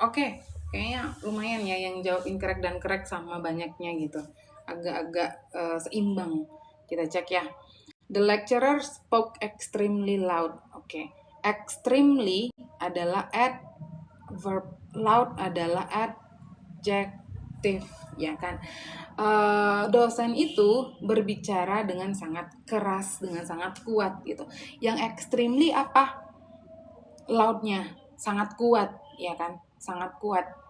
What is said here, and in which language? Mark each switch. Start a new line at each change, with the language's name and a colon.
Indonesian: Oke, kayaknya lumayan ya yang jawab incorrect dan correct sama banyaknya gitu. Agak-agak seimbang. Kita cek ya.
English: The lecturer spoke extremely loud.
Indonesian: Oke. Extremely adalah adverb, loud adalah adjective, ya kan? Dosen itu berbicara dengan sangat keras, dengan sangat kuat gitu. Yang extremely apa? Loudnya sangat kuat, ya kan? Sangat kuat.